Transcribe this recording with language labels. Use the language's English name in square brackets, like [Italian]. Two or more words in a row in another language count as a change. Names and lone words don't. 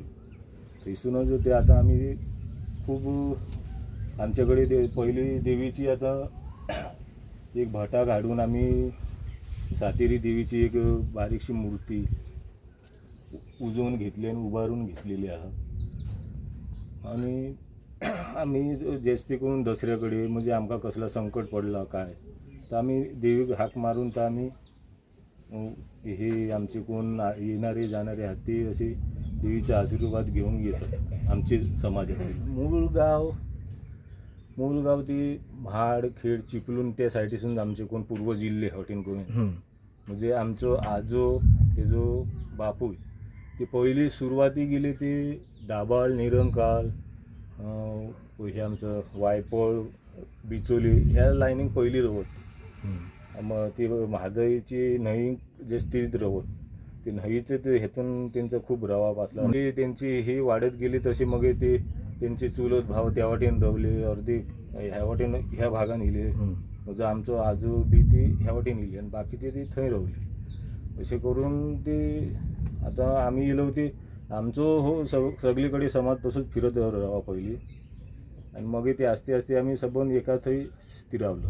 [Konkani] थंयसूनच ते आतां आमी खूब आमचे कडेन पयली देवीची आतां एक भटाक हाडून आमी सातेरी देवीची एक बारीकशी मुर्ती उजोवन घेतली आनी उबारून घेतलेली आहा. आणि आमी जास्ती करून दसऱ्या कडेन म्हणजे आमकां कसलो संकट पडला काय तर आमी देवीक हाक मारून तर आमी हे आमचे कोण येणारे जाणारे आहात ते असे देवीचा आशीर्वाद घेऊन येतात आमचे समाजात. मूळ गाव ती म्हाड खेड चिपलून त्या सायडीसून आमचे कोण पूर्वज इल्ले हॉटेन करून म्हणजे आमचो आजो तेजो बापूय ती पहिली सुरवाती गेली ती दाबाळ निरंकाल हे आमचं वायपळ बिचोली ह्या लायनीक पहिली रवत. मग ती म्हादईची न्हंय जे स्थित रवत ती न्हंयचे ते हेतून त्यांचा खूप रवाब असला आणि त्यांची ही वाढत गेली तशी मग ते त्यांचे चुलत भाव त्या वाटेन रवले अर्धे ह्या वाटेन ह्या भागान येयले म्हणजे आमचो आजो बी ती ह्या वाटेन येयली आणि बाकीचे ती थंय रवले. अशें करून ती आतां आमी येयलो ती आमचो हो सगळी कडेन समाज तसोच फिरत रावा पयलीं आनी मागीर ती आस्ते आस्ते आमी सबंद एका थंय स्थिरावलो.